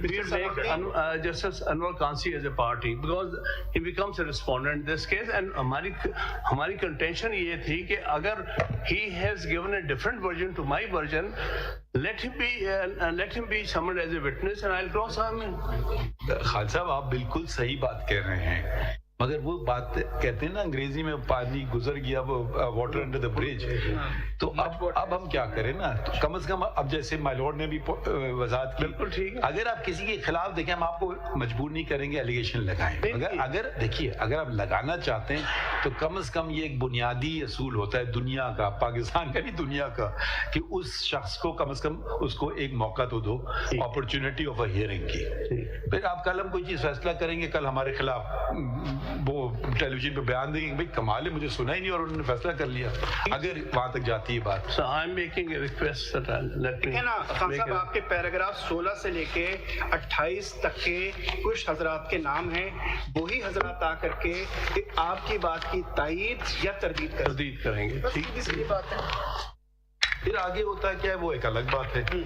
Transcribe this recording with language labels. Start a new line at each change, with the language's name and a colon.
English: We will make Justice Anwar Kansi as a party because he becomes a respondent in this case. And
Urdu: ہماری
English: contention
Urdu: یہ تھی کہ اگر
English: he has given a different version to my version, let him be summoned as a witness and I'll cross him in.
Urdu: Khan صاحب آپ بالکل صحیح بات کہہ رہے ہیں, مگر وہ بات کہتے ہیں نا انگریزی میں, پانی گزر گیا وہ
English: Water under the bridge.
Urdu: تو اب ہم کیا کریں نا, کم از کم اب جیسے مائی لارڈ نے بھی وضاحت کی, بالکل ٹھیک ہے, اگر آپ کسی کے خلاف دیکھیں, ہم آپ کو مجبور نہیں کریں گے ایلیگیشن لگائیں, اگر دیکھیے اگر آپ لگانا چاہتے ہیں تو کم از کم یہ ایک بنیادی اصول ہوتا ہے دنیا کا, پاکستان کا نہیں دنیا کا, کہ اس شخص کو کم از کم اس کو ایک موقع تو دو,
English: opportunity of a hearing
Urdu: کی. پھر آپ کل ہم کوئی چیز فیصلہ کریں گے, کل ہمارے خلاف وہ ٹیلی ویژن پہ بیان دیں گے بھائی کمال ہے, مجھے سنا ہی نہیں اور انہوں نے فیصلہ کر لیا, اگر وہاں تک جاتی ہے بات.
English: So I'm making a request that
Urdu: ٹھیک ہے نا خان صاحب, آپ کے پیراگراف 16 سے لے کے 28 تک کے کچھ حضرات کے نام ہیں, وہی حضرات آ کر کے آپ کی بات کی تائید یا تردید کریں گے. ٹھیک ہے, بات ہے. پھر آگے ہوتا ہے کیا ہے وہ ایک الگ بات ہے.